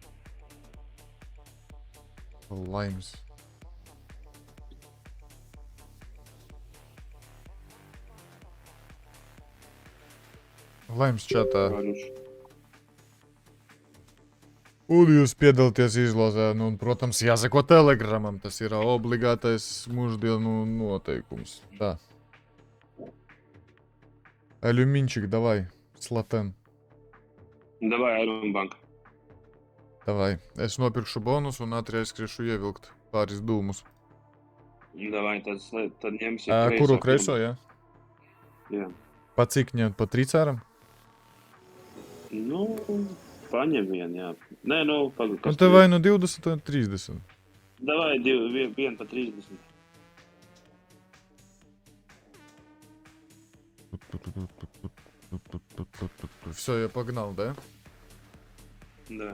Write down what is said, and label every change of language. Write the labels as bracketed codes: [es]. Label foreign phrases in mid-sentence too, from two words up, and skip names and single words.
[lv] Laimes. Laimes čatā. Un jūs piedalāties izlozē, nu, un, protams, jāsako telegramam, tas ir obligātais mūždienu noteikums. Tā. [ru] Алюминчик, давай, Slaten. [lv] Davai, Iron Bank. Davai, es nopirkšu bonus un ātri aizskriešu ievilkt pāris dūmus. Davai, tad ņemsim Kuru kreiso, jā? Jā. Pa cik ņemt? Pa 3 cēram? Nu, paņem vien, jā. Nē, nu, pagaid. Un te vai nu 20 vai 30. Davai, vien pa 30. [ru] Все, я погнал, да? [lv] Davai.